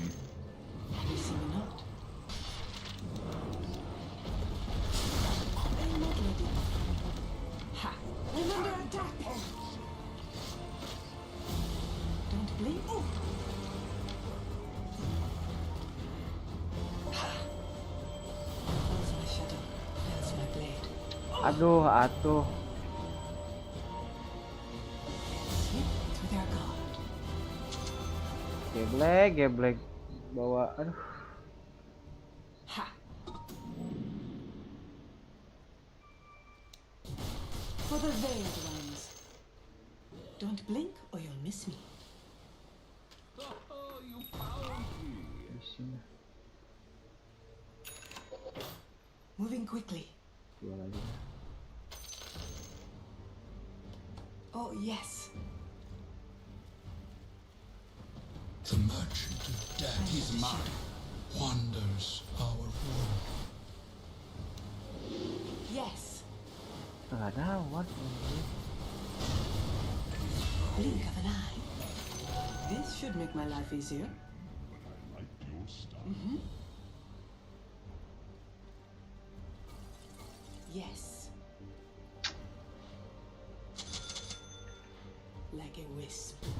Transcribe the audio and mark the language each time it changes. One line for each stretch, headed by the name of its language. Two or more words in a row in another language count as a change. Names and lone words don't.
English: You see me not? I'm not ready. Ha! I'm under attack! Don't blink. Falls my shadow, fells my blade.
Sundanese: Aduh, atuh.
English: Slip through their guard.
Sundanese: Geblek bawa. Aduh. Ha!
English: For the veiled ones. Don't blink or you'll miss me. Oh, you found me.
Indonesian: Disini.
English: Moving quickly.
Indonesian: Dua lagi.
English: Oh, yes. The merchant of death He's mine. wanders our world. Yes.
Indonesian: Nggak ada what?
English: Blink of an eye. This should make my life easier. Yes. Like a wisp.